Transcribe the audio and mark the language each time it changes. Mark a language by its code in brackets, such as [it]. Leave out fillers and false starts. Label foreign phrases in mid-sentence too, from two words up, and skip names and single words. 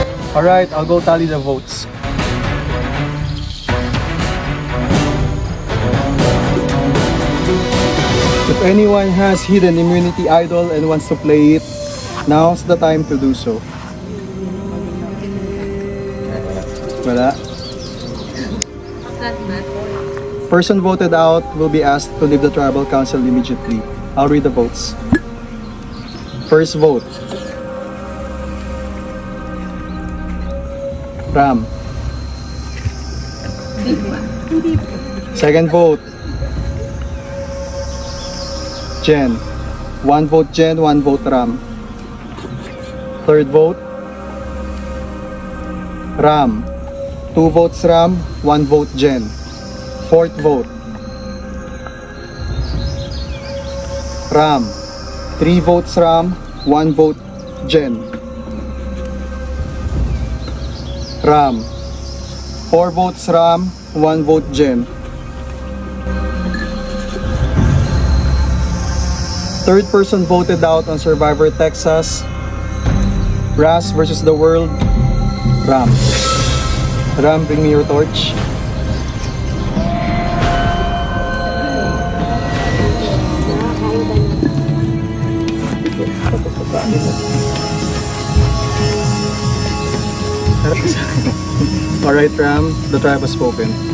[en] Alright, I'll go tally the votes. If anyone has hidden immunity idol and wants to play it, now's the time to do so. Wala. Person voted out will be asked to leave the tribal council immediately. I'll read the votes. First vote. Ram. Second vote. Jen. 1 vote Jen, 1 vote Ram. Third vote. Ram. 2 votes Ram, 1 vote Jen. Fourth vote. Ram. 3 votes Ram, 1 vote Jen. Ram. 4 votes Ram, 1 vote Jen. Third person voted out on Survivor Texas. Ras versus the world. Ram. Ram, bring me your torch. Alright Ram, the tribe has spoken.